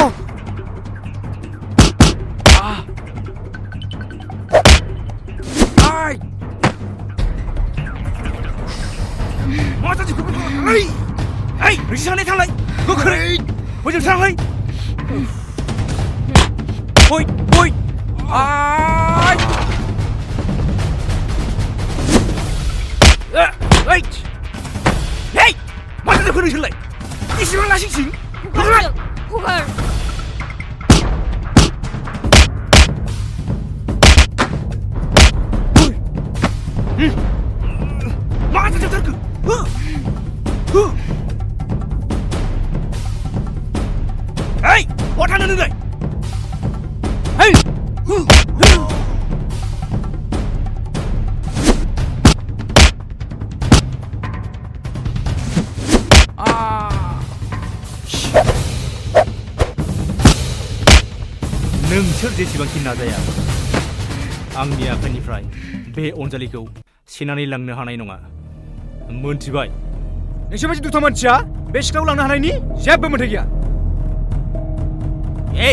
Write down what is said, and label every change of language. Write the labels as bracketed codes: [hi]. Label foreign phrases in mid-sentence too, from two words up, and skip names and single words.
[brx] आइ मा जादों ओइ ओइ नोंसोर सानै थांलाय गोख्रै हजों थांलाय ओइ आइ ओइ hey मा जादों नोंसोरलाय इसेबां लासिंसिं हगार मा जादों [en] Hey, what are you doing? Hey! [brx] नोंसोर जेसेबांखि नाजाया आंनि आखाइनिफ्राय बे अनजालिखौ सेनानै लांनो हानाय नङा मोनथिबाय नोंसोर बायदि दुथा मानसिया बे सिख्लाखौ लांनो हानायनि जेबो मोन्थाय गैया Hey!